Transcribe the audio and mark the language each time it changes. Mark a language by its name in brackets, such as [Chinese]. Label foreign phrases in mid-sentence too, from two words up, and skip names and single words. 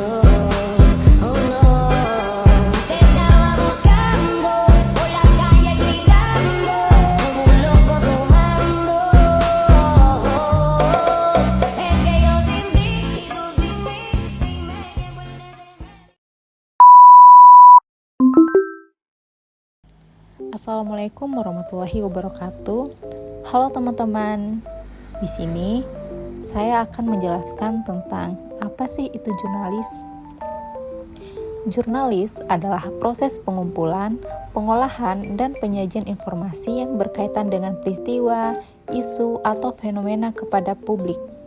[Spanish] Oh no, te estaba buscando por la calle gritando como un loco tomando. Es que yo sin ti y tú sin mí y me llevo el [Arabic] السلام عليكم ورحمة الله وبركاته. [Indonesian] Halo teman-teman. Di sini saya akan menjelaskan tentang apa sih itu jurnalis. Jurnalis adalah proses pengumpulan, pengolahan, dan penyajian informasi yang berkaitan dengan peristiwa, isu, atau fenomena kepada publik.